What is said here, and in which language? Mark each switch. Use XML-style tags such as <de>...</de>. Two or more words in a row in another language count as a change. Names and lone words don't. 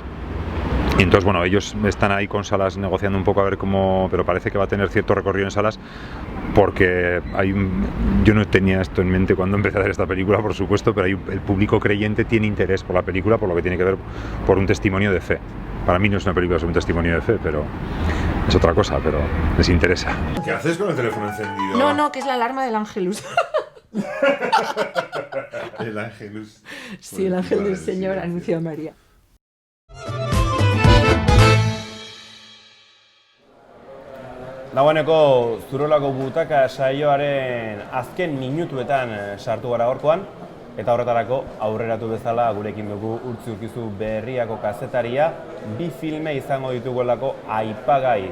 <es>Y entonces, bueno, ellos están ahí con salas negociando un poco a ver cómo, pero parece que va a tener cierto recorrido en salas, porque yo no tenía esto en mente cuando empecé a hacer esta película, por supuesto, pero el público creyente tiene interés por la película, por lo que tiene que ver por un testimonio de fe. Para mí no es una película, es un testimonio de fe, pero es otra cosa, pero les interesa. ¿Qué haces con el teléfono encendido? No, que es la alarma del Ángelus. El Ángelus. Sí, el ángel del Señor anunció a María.</es> <eu>Dagoeneko Zurolako Butaka saioaren azken minutuetan sartu gara gaurkoan, eta horretarako aurreratu bezala gurekin dugu Urtzi Urkizu Berriako kazetaria, 2 filme izango ditugolako aipagai.</eu>